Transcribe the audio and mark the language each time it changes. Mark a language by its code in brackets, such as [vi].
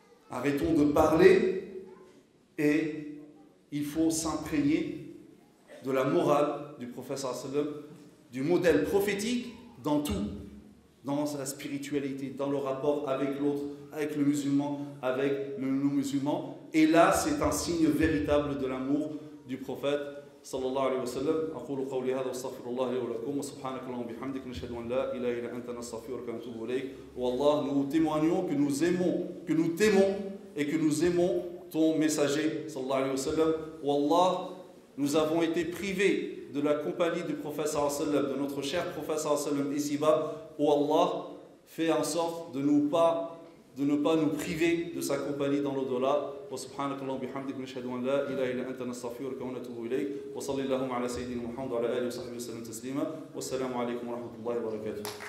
[fr] Arrêtons de parler et il faut s'imprégner de la morale du prophète sallam, du modèle prophétique dans tout, dans la spiritualité, dans le rapport avec l'autre, avec le musulman, avec le non-musulman. Et là, c'est un signe véritable de l'amour du prophète sallallahu alayhi wa sallam. [ar] أقول قولي هذا واستغفر الله لي ولكم وسبحانك اللهم وبحمدك نشهد أن لا إله إلا أنت نستغفرك ونتوب إليك. [fr] Wallah, nous témoignons que nous aimons, que nous t'aimons et que nous aimons ton messager sallallahu alayhi wa sallam. Wallah, nous avons été privés de la compagnie du prophète sallallahu alayhi wa sallam, de notre cher prophète sallallahu alayhi wa sallam ici-bas. Oh Allah, fais en sorte de ne pas nous priver de sa compagnie dans l'au-delà. [ar] وسبحانك اللهم وبحمدك نشهد ان لا اله الا انت نستغفرك ونتوب اليك وصلى اللهم على سيدنا محمد وعلى اله وصحبه وسلم تسليما والسلام عليكم ورحمه الله وبركاته.